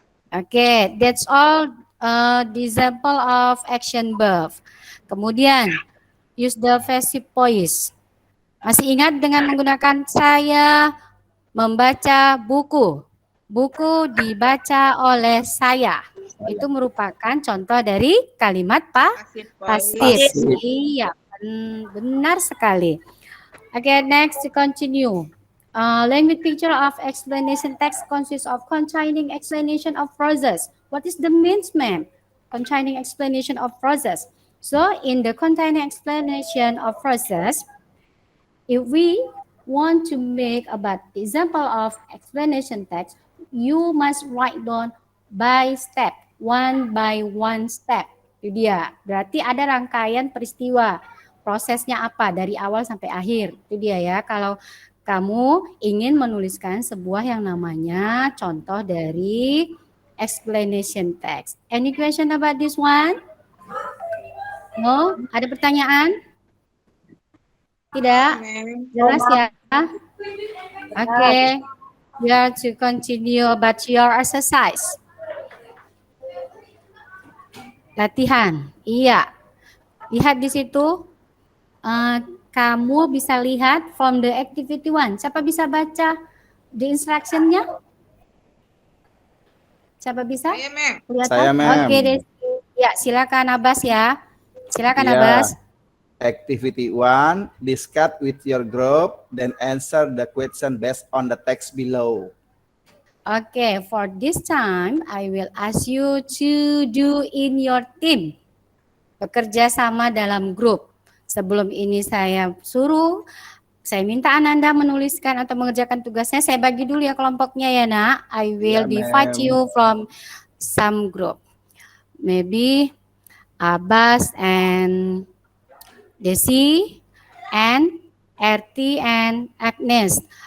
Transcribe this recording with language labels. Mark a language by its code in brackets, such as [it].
[en] Oke, that's all the example of action verb. [id] Kemudian, [en] use the passive voice. [id] Masih ingat dengan menggunakan saya membaca buku. Buku dibaca oleh saya. Itu merupakan contoh dari kalimat pasif. Iya, benar sekali. [en] Okay, next to continue. Language picture of explanation text consists of containing explanation of phrases. What is the means, ma'am? Containing explanation of phrases. So, in the containing explanation of phrases, if we want to make about the example of explanation text, you must write down by step, one by one step. [id] Itu dia. Berarti ada rangkaian peristiwa. Prosesnya apa dari awal sampai akhir. Itu dia ya. Kalau kamu ingin menuliskan sebuah yang namanya contoh dari explanation text. [en] Any question about this one? [id] No? Ada pertanyaan? Tidak? Jelas ya? Oke. [en] We are to continue about your exercise. [id] Latihan. Iya. Lihat di situ. Kamu bisa lihat [en] from the activity one. [id] Siapa bisa baca the instruction-nya? Siapa bisa? Saya, ma'am. Saya, ma'am. Oke, Desi. Ya, silakan Abbas ya. Silakan Iya. Abbas. [en] Activity 1, discuss with your group, then answer the question based on the text below. Okay, for this time, I will ask you to do in your team. [id] Bekerja sama dalam grup. Sebelum ini saya suruh, saya minta Ananda menuliskan atau mengerjakan tugasnya. Saya bagi dulu ya kelompoknya ya nak. [en] I will divide you from some group. Maybe Abbas and Desi and RT and Agnes.